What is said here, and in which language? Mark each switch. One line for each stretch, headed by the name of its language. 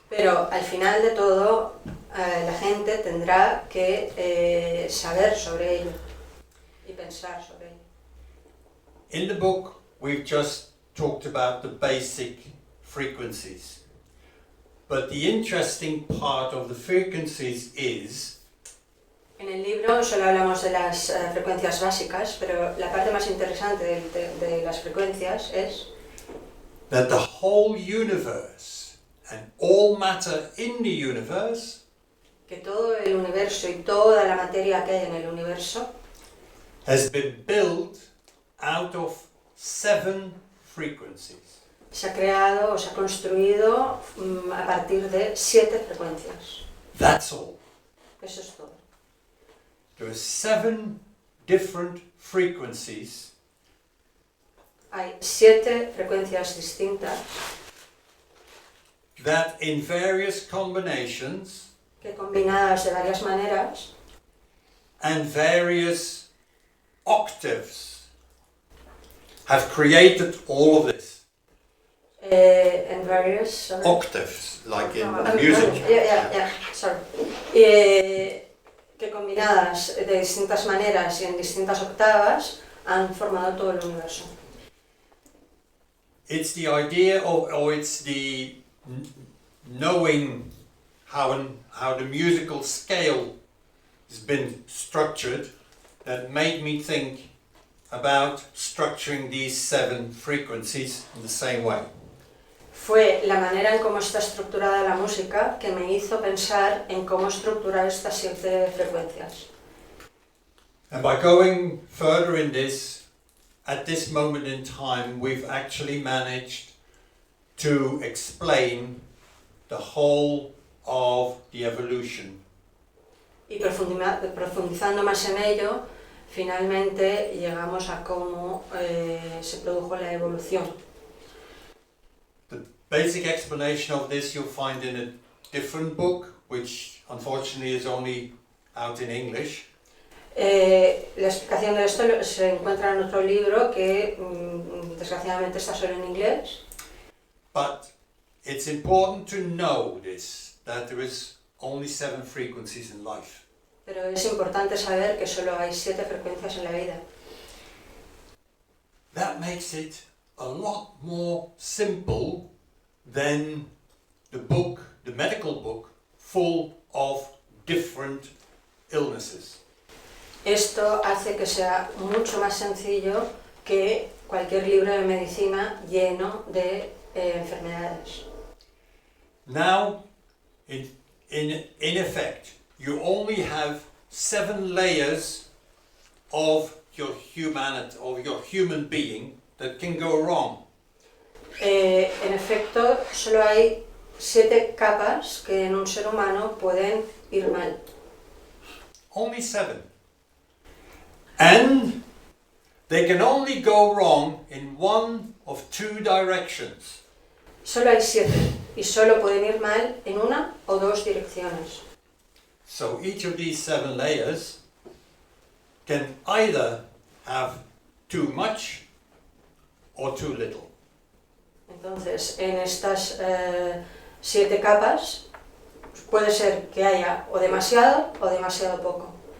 Spanish: Pero al final de todo, la gente tendrá que saber sobre ello y pensar sobre ello.
English: In the book, we've just talked about the basic frequencies. But the interesting part of the frequencies is
Spanish: En el libro solo hablamos de las frecuencias básicas, pero la parte más interesante de las frecuencias es
English: that the whole universe and all matter in the universe
Spanish: que todo el universo y toda la materia que hay en el universo
English: has been built out of 7 frequencies.
Spanish: se ha creado o se ha construido a partir de 7 frecuencias.
English: That's all.
Spanish: Eso es todo.
English: There are 7 different frequencies
Spanish: Hay 7 frecuencias distintas
English: that in various combinations
Spanish: que combinadas de varias maneras
English: and various octaves have created all of this.
Spanish: en various
English: Octaves, like in music.
Spanish: Sorry. Que combinadas de distintas maneras y en distintas octavas han formado todo el universo.
English: It's the idea or it's the knowing how the musical scale has been structured that made me think about structuring these 7 frequencies in the same way.
Spanish: Fue la manera en cómo está estructurada la música que me hizo pensar en cómo estructurar estas 7 frecuencias.
English: And by going further in this, at this moment in time, we've actually managed to explain the whole of the evolution.
Spanish: Y profundizando más en ello, finalmente llegamos a cómo se produjo la evolución.
English: The basic explanation of this you'll find in a different book, which unfortunately is only out in English.
Spanish: La explicación de esto se encuentra en otro libro que desgraciadamente está solo en inglés.
English: But it's important to know this, that there is only 7 frequencies in life.
Spanish: Pero es importante saber que solo hay 7 frecuencias en la vida.
English: That makes it a lot more simple than the book, the medical book, full of different illnesses.
Spanish: Esto hace que sea mucho más sencillo que cualquier libro de medicina lleno de enfermedades.
English: Now, in effect, you only have 7 layers of your humanity, of your human being that can go wrong.
Spanish: En efecto, solo hay 7 capas que en un ser humano pueden ir mal.
English: Only 7. And they can only go wrong in one of 2 directions.
Spanish: Solo hay 7 y solo pueden ir mal en una o 2 direcciones.
English: So each of these 7 layers can either have too much or too little.
Spanish: Entonces, en estas 7 capas puede ser que haya o demasiado poco.